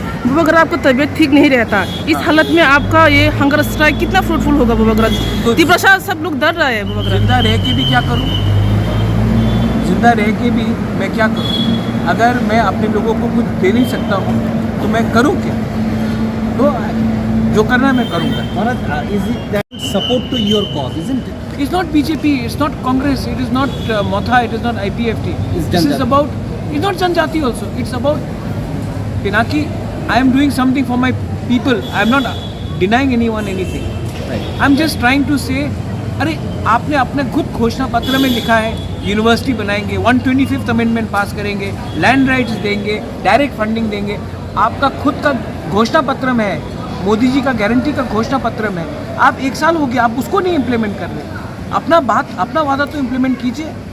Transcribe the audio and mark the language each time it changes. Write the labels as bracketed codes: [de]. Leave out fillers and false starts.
[hi] बुबागरा, आपका तबीयत ठीक नहीं रहता, इस हालत में आपका ये हंगर स्ट्राइक कितना फ्रूटफुल होगा बुबागरा? तिपरासा सब लोग डर रहे हैं बुबागरा। जिंदा रह के भी क्या करूँ? जिंदा रह के भी मैं क्या करूँ? अगर मैं अपने लोगों को कुछ दे नहीं सकता हूँ तो मैं करूँ क्या? तो जो करना है मैं करूँगा। [en] Is it that support to your cause, isn't it? It's not BJP, it's not Congress, it is not Motha, it is not IPFT. This is about, it's not Janjati also, it's about Pinaki. I am doing something for my people. I am not denying anyone anything. Right. I am just trying to say, [hi] अरे आपने अपने खुद घोषणा पत्र में लिखा है university बनाएंगे, 125th अमेंडमेंट पास करेंगे, लैंड राइट्स देंगे, डायरेक्ट फंडिंग देंगे। आपका खुद का घोषणा पत्र में है, मोदी जी का गारंटी का घोषणा पत्र में। आप 1 साल हो गया, आप उसको नहीं इम्प्लीमेंट कर रहे। अपना वादा तो इम्प्लीमेंट कीजिए।